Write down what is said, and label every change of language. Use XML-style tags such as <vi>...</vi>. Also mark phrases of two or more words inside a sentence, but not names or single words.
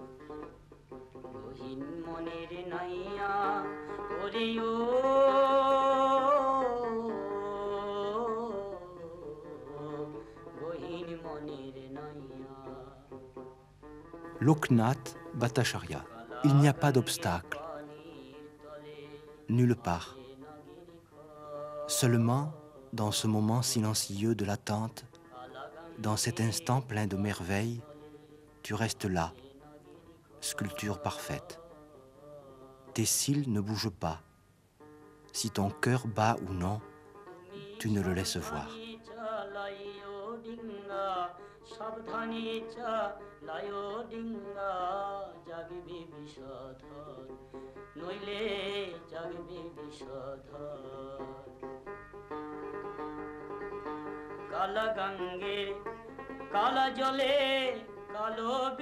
<bn>গহীন মনের নাইয়া করিও গহীন মনের নাইয়া।</bn> <fr>Loknath Bhattacharya. Il n'y a pas d'obstacle, nulle part. Seulement, dans ce moment silencieux de l'attente, dans cet instant plein de merveilles, tu restes là, sculpture parfaite. Tes cils ne bougent pas. Si ton cœur bat ou non, tu ne le laisses voir.</fr> <bn>সাবধানে চালায় ডিঙ্গা, জাগবে বিষধর নইলে জাগবে বিষধর। কালা গঙ্গে কালা জলে কালো</bn>